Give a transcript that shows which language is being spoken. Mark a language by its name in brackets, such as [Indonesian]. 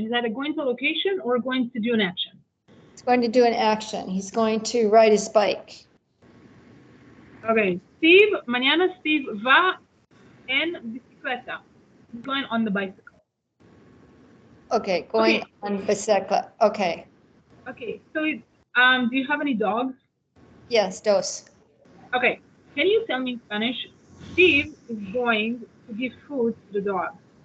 [English] Is that a going to a location or going to do an action? He's going to do an action. He's going to ride his bike. Okay. [Spanish] Steve, mañana Steve va en bicicleta. [English] He's going on the bicycle. Okay, going on bicycle. Okay. Okay. So, do you have any dogs? Yes, dos. Okay. Can you tell me in Spanish? Steve is going to give food to the dog.